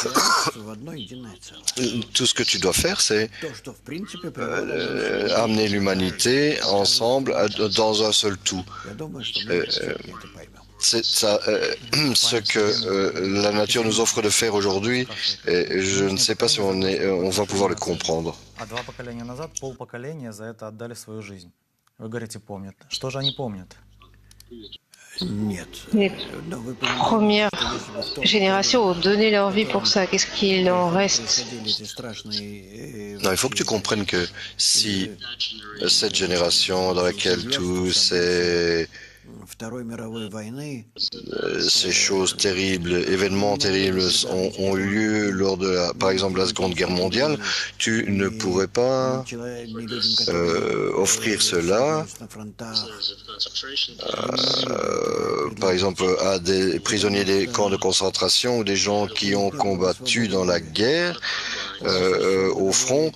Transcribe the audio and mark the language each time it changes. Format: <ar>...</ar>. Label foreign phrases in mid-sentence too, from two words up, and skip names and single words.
<fr>Tout ce que tu dois faire, c'est amener l'humanité ensemble dans un seul tout. C'est ça, ce que la nature nous offre de faire aujourd'hui, et je ne sais pas si on va pouvoir le comprendre.</fr> <ru>А 2 поколения назад полпоколения за это отдали свою жизнь. Вы говорите, помнят. Что же они помнят?</ru> <fr>Les premières générations ont donné leur vie pour ça. Qu'est-ce qu'il en reste? Non, il faut que tu comprennes que si cette génération dans laquelle tous ces</fr> <ru>Второй мировой войны</ru> <fr>Ces choses terribles, événements terribles ont lieu lors de, par exemple, la Seconde Guerre mondiale. Tu ne pourrais pas offrir cela, par exemple, à des prisonniers des camps de concentration ou des gens qui ont combattu dans la guerre au front.</fr>